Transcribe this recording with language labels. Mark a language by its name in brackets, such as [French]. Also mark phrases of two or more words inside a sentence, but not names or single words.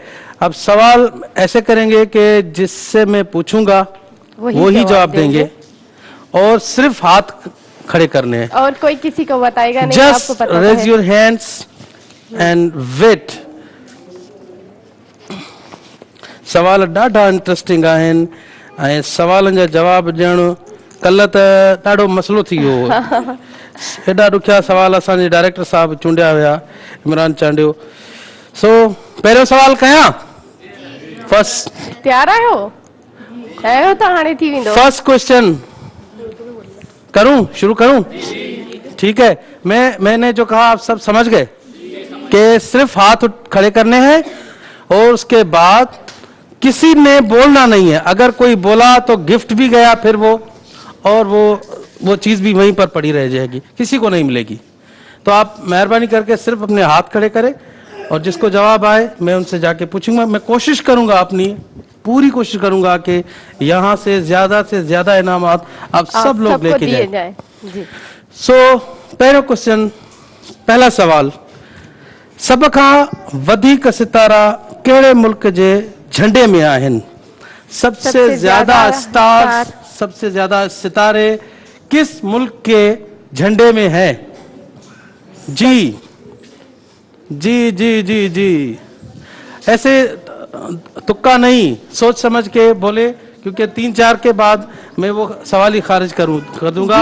[Urdu] اب سوال ایسے کریں گے کہ جس سے میں پوچھوں گا وہی جواب دیں گے، اور صرف ہاتھ کھڑے کرنے ہیں, اور کوئی کسی کو بتائے گا نہیں. آپ کو پتا ہے. [English] Raise your hands and wait। [Sindhi] सवाल ॾाढा इंटरेस्टिंग आहिनि ऐं सवालनि जा जवाब ॾियणु कल्ह त ॾाढो मसइलो थी वियो हो। हेॾा ॾुखिया सवाल असांजे डायरेक्टर साहब चूंडिया हुया, इमरान चांडियो। सो पहिरियों सवाल कयां? फर्स्ट तैयार आहियो? आहियो त हाणे थी वेंदो। [English] first question [Sindhi] करूं, शुरू करूं? [Urdu] ٹھیک ہے. میں نے جو کہا آپ سب سمجھ گئے کہ صرف ہاتھ کھڑے کرنے ہیں، اور اس کے بعد کسی نے بولنا نہیں ہے. اگر کوئی بولا تو گفٹ بھی گیا پھر وہ چیز بھی وہیں پر پڑی رہ جائے گی، کسی کو نہیں ملے گی. تو آپ مہربانی کر کے صرف اپنے ہاتھ کھڑے کریں، اور جس کو جواب آئے میں ان سے جا کے پوچھوں گا. میں کوشش کروں گا، اپنی پوری کوشش کروں گا کہ یہاں سے زیادہ انعامات آپ سب لوگ لے کے جائے. [Sindhi] सो पहिरियों क्वेश्चन, [Urdu] پہلا سوال, [Sindhi] सब खां वधीक सितारा कहिड़े मुल्क जे झंडे में आहिनि? [Urdu] سب سے زیادہ اسٹارز، سب سے زیادہ ستارے کس ملک کے جھنڈے میں ہے? جی جی جی جی جی، ایسے تکا نہیں، سوچ سمجھ کے بولے، کیونکہ 3-4 کے بعد میں وہ سوال ہی خارج کر دوں گا